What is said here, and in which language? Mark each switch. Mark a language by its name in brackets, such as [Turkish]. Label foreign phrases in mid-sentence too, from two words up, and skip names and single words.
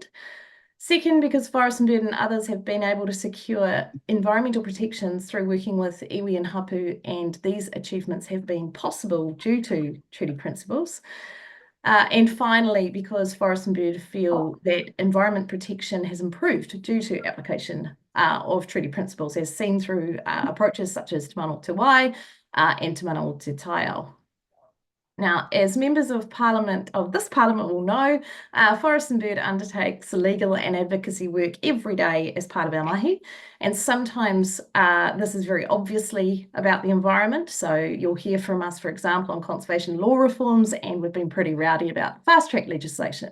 [English] Second, because Forest and Bird and others have been able to secure environmental protections through working with iwi and hapu, and these achievements have been possible due to treaty principles. And finally, because Forest and Bird feel that environment protection has improved due to application of treaty principles, as seen through approaches such as Te Mana o Te Wai and Te Mana o Te Taio. Now, as members of Parliament, this Parliament will know, Forest and Bird undertakes legal and advocacy work every day as part of our mahi, and sometimes this is very obviously about the environment. So you'll hear from us, for example, on conservation law reforms, and we've been pretty rowdy about fast-track legislation.